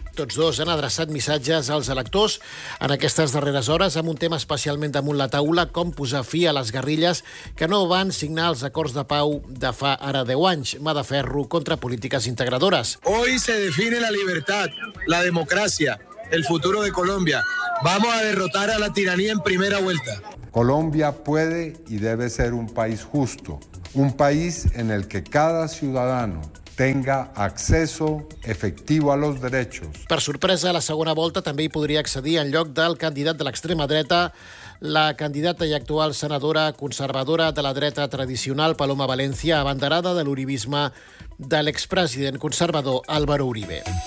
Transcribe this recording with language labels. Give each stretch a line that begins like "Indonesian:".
Catalan: Tots dos han adreçat missatges als electors en aquestes darreres hores amb un tema especialment damunt la taula, com posar fi a les guerrilles que no van signar els acords de pau de fa ara 10 anys, mà de ferro contra polítiques integradores.
Spanish: Hoy se define la libertad, la democracia, el futuro de Colombia. Vamos a derrotar a la tiranía en primera vuelta. Colombia puede y debe ser un país justo, un país en el que cada ciudadano tenga acceso efectivo a los derechos.
Catalan: Per sorpresa, a la segona volta també hi podria accedir, en lloc del candidat de l'extrema dreta, la candidata i actual senadora conservadora de la dreta tradicional, Paloma València, abanderada de l'uribisme de l'expresident conservador Álvaro Uribe.